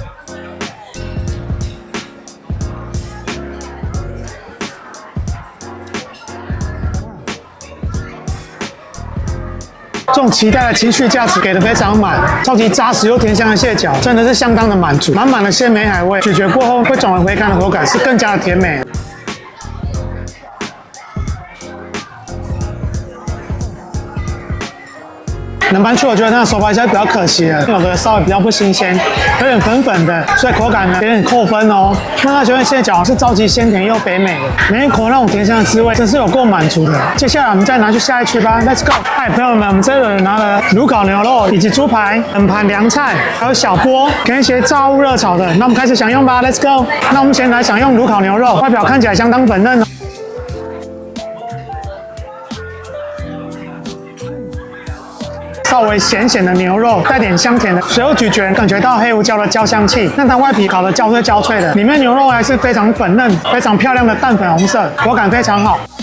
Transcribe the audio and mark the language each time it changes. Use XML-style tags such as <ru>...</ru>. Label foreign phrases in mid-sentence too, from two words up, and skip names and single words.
<zh>这種期待的情緒價值給的非常滿，超級扎實又甜香的蟹腳，真的是相當的滿足，滿滿的鮮美海味，咀嚼過後會轉為回甘的口感是更加的甜美。冷盤區我覺得它的手法一下比較可惜了，有的稍微比較不新鮮，有點粉粉的，所以口感呢有點扣分哦。那它前面蟹腳是超級鮮甜又肥美的，每一口那種甜香的滋味真是有夠滿足的。接下來我們再拿去下一區吧 ，</zh> <en>Let's go！</en> <zh>嗨，朋友們，我們這裡拿了爐烤牛肉以及豬排、冷盤涼菜，還有小鍋跟一些炸物熱炒的。那我們開始享用吧 ，</zh> <en>Let's go！</en> <zh>那我們先來享用爐烤牛肉，外表看起來相當粉嫩哦。稍微鹹的牛肉，帶點香甜的，隨後咀嚼感覺到黑胡椒的焦香氣，讓它外皮烤得焦脆焦脆的，裡面牛肉還是非常粉嫩，非常漂亮的淡粉紅色，口感非常好。</zh>